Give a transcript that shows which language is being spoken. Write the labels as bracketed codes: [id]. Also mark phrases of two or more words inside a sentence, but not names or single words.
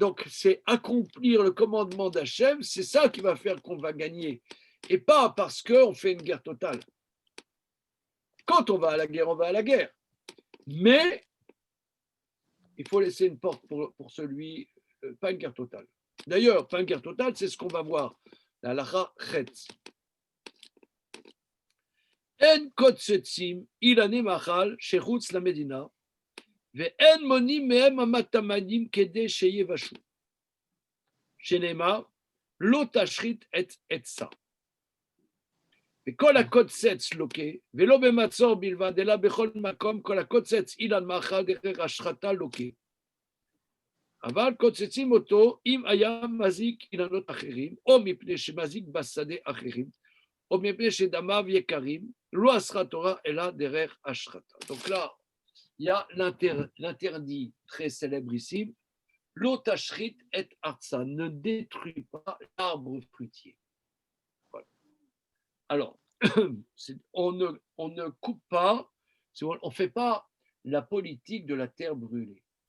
[fr] Donc, c'est accomplir le commandement d'Hachem, c'est ça qui va faire qu'on va gagner. Et pas parce qu'on fait une guerre totale. Quand on va à la guerre, on va à la guerre. Mais il faut laisser une porte pour celui, pas une guerre totale. D'ailleurs, pas une guerre totale, c'est ce qu'on va voir. [he] הלכה ח. אין קוצצין אילני מאכל שחוץ למדינה. ואין מונים מהם המתמנים כדי שיבשו. שנאמר, לא תשחית את עצה. וכל הקוצץ לוקה, ולא במצור בלבד, אלא בכל מקום, כל הקוצץ אילן מאכל דרך השחתה לוקה. אבל קוצצים אותו אם היה מזיק אילנות אחרים, או מפני שמזיק בשדה אחרים, או מפני שדמיו יקרים, לא אסרה תורה אלא דרך השחתה. [fr] Donc là, il y a l'interdit très célèbre ici, [he] לא תשחית את עצה, [fr] ne détruit pas l'arbre fruitier. Voilà. Alors, on ne coupe pas, on ne fait pas la politique de la terre brûlée.